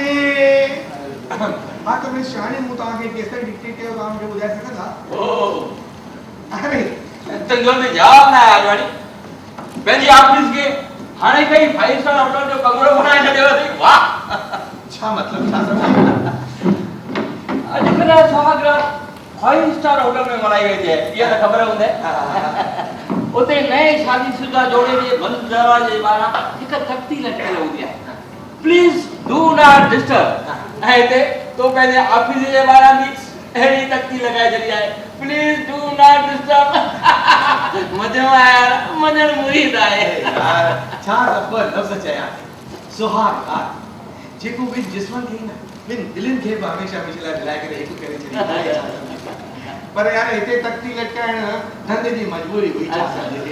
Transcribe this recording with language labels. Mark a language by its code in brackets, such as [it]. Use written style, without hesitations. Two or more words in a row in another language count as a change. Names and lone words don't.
[sd] हा त मिस शानी मूं तव्हांखे केसि डिक्टेट कयो तव्हां मूंखे ॿुधाए सघंदा? ओ अरे तुंहिंजो में जवाब न आहे आडवाणी। पंहिंजी ऑफिस खे हाणे कई [en] 5 star hotel [sd] जो कमरो बनाए छॾियो अथई। वाह छा मतिलब छा सम्झे। अॼुकल्ह सुहागरात [en] 5 star hotel [sd] में मनाई वेंदी आहे, इहा त ख़बर हूंदे। उते नए शादीशुदा जोड़े जे बंदि दरवाजे जे ॿाहिरां हिकु तख्ती लटकियल हूंदी आहे, [en] please do not disturb. [sd] ऐं हिते तो पंहिंजे ऑफिस जे ॿाहिरां बि अहिड़ी तख्ती लॻाए छॾी आहे, [en] please do not disturb. [sd] मज़ो आहे, मञण मुरीद आहे। छा ख़बर लफ़्ज़ चया सुहागरात जेको ॿिनि जिस्मनि खे न ॿिनि दिलनि खे बि हमेशह लाइ मिलाए करे हिकु करे छॾींदो। पर यार हिते तख्ती लटकाइण धंधे जी मजबूरी हुई छा सम्झे।